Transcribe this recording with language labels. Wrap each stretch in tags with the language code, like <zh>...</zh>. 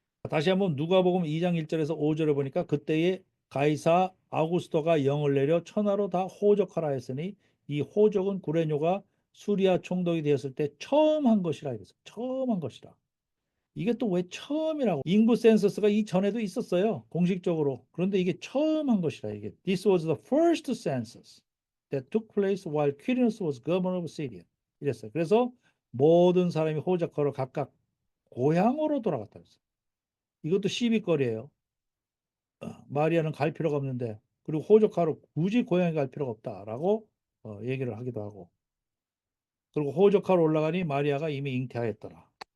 <ko>다시 한번 누가복음 2장 1절에서 5절에 보니까 그때의 가이사 아구스토가 영을 내려 천하로 다 호적하라 했으니 이 호적은 구레뇨가 수리아 총독이 되었을 때 처음 한 것이라 이랬어요. 처음 한 것이라. 이게 또 왜 처음이라고? 인구 센서스가 이전에도 있었어요. 공식적으로. 그런데 이게 처음 한 것이라 이게.</ko> <en>This was the first census that took place while Quirinius was governor of Syria.</en> <ko>이랬어요. 그래서 모든 사람이 호적하러 각각 고향으로 돌아갔다 그랬어요. 이것도 시비거리예요. 마리아는 갈 필요가 없는데 그리고 호적하러 굳이 고향에 갈 필요가 없다라고 얘기를 하기도 하고 그리고 호적하러 올라가니 마리아가 이미 잉태하였더라.</ko>